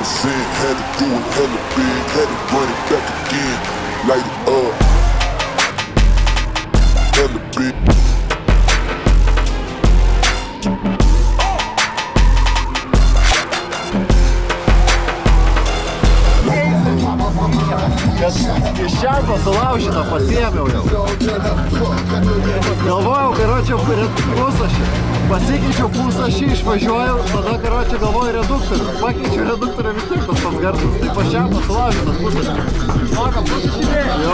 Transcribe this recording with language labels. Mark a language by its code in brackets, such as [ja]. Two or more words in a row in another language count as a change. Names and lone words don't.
[en] Represent, had to do it hella big, had to run it back again. Light it up. Hella big. [lt] Kad iš čiampo sulaužytą pasiėmiau jau. Galvojau, karočią, pusašį. Pasikeičiau pusašį, išvažiuoju, tada, karočią, galvoju reduktorių. Pakeičiau reduktorių vis tiek tas pats garsas. Tai pas čiampo sulaužytas pusašį. Maka pusašį dėjo. Jo.